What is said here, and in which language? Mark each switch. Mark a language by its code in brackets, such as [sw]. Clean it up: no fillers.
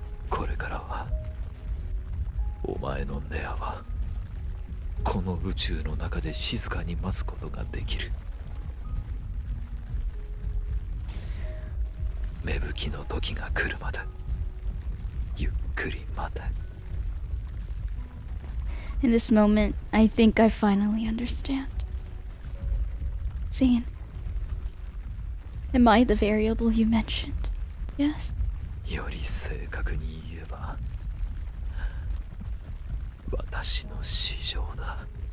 [ja] これからはお前のネアはこの宇宙の中で静かに待つことができる。芽吹きの時が来るまでゆっくり待て。 [en] In this moment, I think I finally understand. Zayne, am I the variable you mentioned? Yes? [ja] より正確に言えば私の市場だ。